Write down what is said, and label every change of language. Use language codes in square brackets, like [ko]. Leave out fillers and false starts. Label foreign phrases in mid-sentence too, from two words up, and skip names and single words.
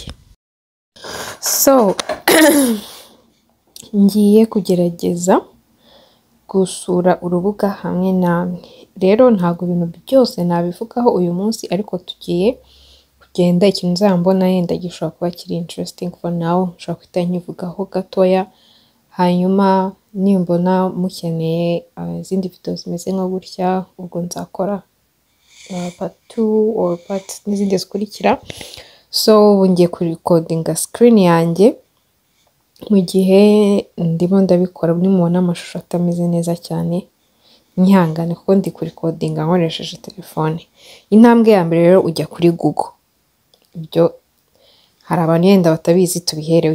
[rw] So ngiye kugerageza gusura urubuga hamwe namwe. Rero ntago ibintu byose nabivugaho uyu munsi, ariko tugiye kugenda ikintu nzambona yenda gishobora kuba kiri [en] interesting for now, [rw] nshobora kwita nkivugaho gatoya, hanyuma nimbona mukeneye izindi video zimeze nko gutya ubwo nzakora [en] part 2 or part [rw] n'izindi zikurikira. So ngiye kurecordinga screen yanjye mu gihe ndimo ndabikora, nimubona amashusho atameze neza cyane nyihangane kuko ndi kurecordinga nkoresheje telefone. Intambwe ya mbere rero ujya kuri Google, ibyo hari abantu yenda batabizi tubiherewe.